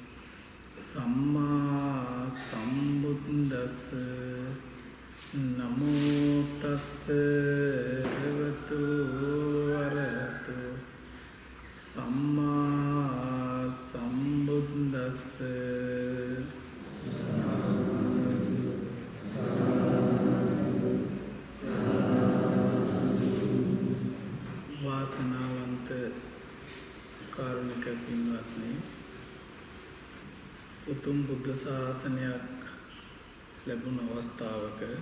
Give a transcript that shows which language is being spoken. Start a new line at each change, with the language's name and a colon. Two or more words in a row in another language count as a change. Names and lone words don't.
Pali: සම්මා සම්බුද්දස්ස නමෝ තස්ස භගවතු වරහතෝ සම්මා සම්බුද්දස්ස
Sinhala: වාසනාවන්ත කාරුණික පින්වත්නි, උතුම් බුද්ධ ශාසනයක් ලැබුණ අවස්ථාවක